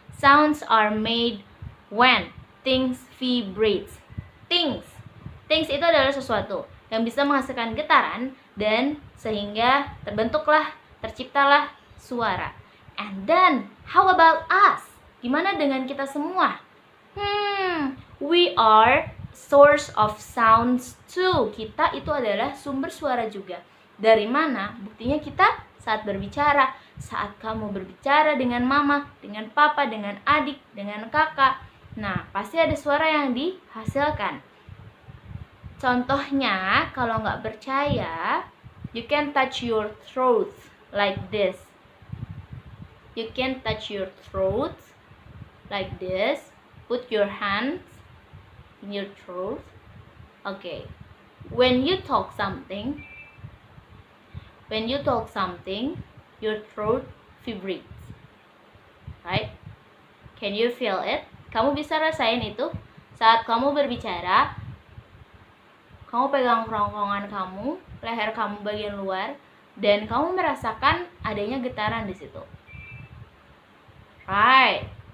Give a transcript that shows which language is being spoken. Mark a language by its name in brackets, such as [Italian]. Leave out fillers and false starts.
[English] Sounds are made when things vibrate. [Indonesian] Things itu adalah sesuatu yang bisa menghasilkan getaran dan sehingga terciptalah suara. [English] And then how about us? [Indonesian] Gimana dengan kita semua? [English] We are source of sounds too. [Indonesian] Kita itu adalah sumber suara juga. Dari mana? Buktinya kita saat berbicara. Saat kamu berbicara dengan mama, dengan papa, dengan adik, dengan kakak. Nah, pasti ada suara yang dihasilkan. Contohnya, kalau nggak percaya, [English] you can touch your throat like this. You can touch your throat like this. Put your hands in your throat. Okay. When you talk something, your throat vibrates. Right? Can you feel it? [Indonesian] Kamu bisa rasain itu saat kamu berbicara. Kamu pegang kerongkongan kamu, leher kamu bagian luar, dan kamu merasakan adanya getaran di situ. Right?